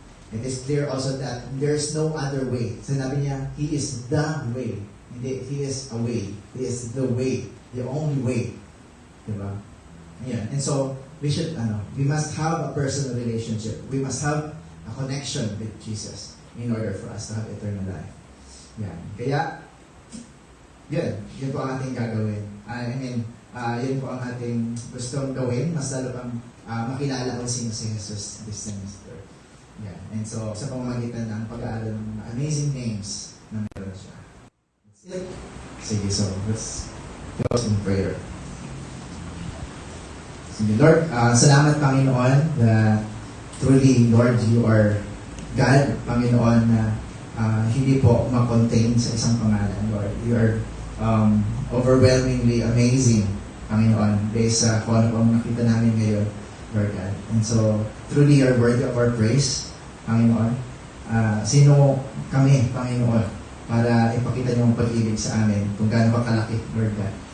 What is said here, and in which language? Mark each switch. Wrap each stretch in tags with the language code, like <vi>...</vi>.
<en>It is clear also that there's no other way.</en> <tl>Sinabi niya,</tl> <en>He is the way. Hindi, He is a way. He is the way. The only way. Diba? Yeah. And so, we must have a personal relationship. We must have a connection with Jesus in order for us to have eternal life.</en> <tl>Yan. Kaya, yun po ang ating gagawin. Yun po ang ating gustong gawin. Mas lalo pang makilala kung sino si Jesus</tl> <en>this semester.</en> <tl>Yeah. And so, sa pamamagitan ng pag-aaral ng mga amazing names na meron siya.</tl> <en>That's it. Sige, so let's close in prayer.</en> <tl>Sige, Lord, salamat Panginoon na truly, Lord, you are God, Panginoon, na hindi po ma-contain sa isang pangalan, Lord.</tl> <en>You are overwhelmingly amazing, Panginoon,</en> <tl>based sa kung ano pang nakita namin ngayon,</tl> <en>Lord God. And so, truly, you are worthy of our praise, Panginoon.</en> <tl>Sino kami, Panginoon, para ipakita niyo ang pag-ibig sa amin kung gaano ba kalaki, Lord God.</tl>